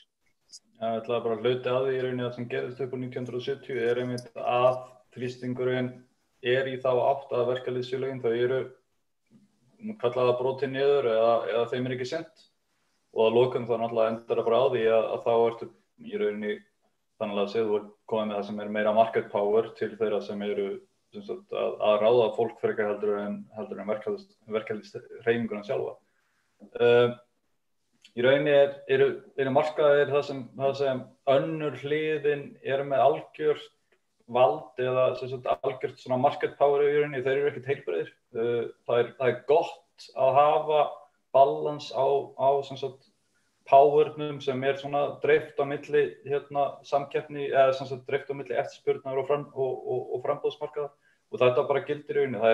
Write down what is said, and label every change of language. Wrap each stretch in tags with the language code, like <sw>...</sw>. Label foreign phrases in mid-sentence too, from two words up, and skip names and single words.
<is>Já, ég ætlaði bara að hluti að því í rauninni það sem gerðist upp á 1970 einmitt að þrýstingurinn í þá átt að verkalýðsfélögin þau eru kallaða brotin niður eða þeim ekki sinnt og að lokum þá náttúrulega endar bara á því að þá ertu í rauninni þannig að segðu komið með það sem meira</is> <en>market power</en> <is>til þeirra sem eru að ráða fólk frekar heldur en verkalýðshreyfinguna sjálfa. Í rauninni eru markaðir það sem önnur hliðin með algjört vald eða algjört svona</is> <en>market power</en> <is>í rauninni, þeir eru ekkert heilbrigðir. Það gott að hafa balans á powernum sem svona dreift á milli samkeppni eða dreift á milli eftirspurnar og framboðsmarkaða og þetta bara gildir í rauninni.</is>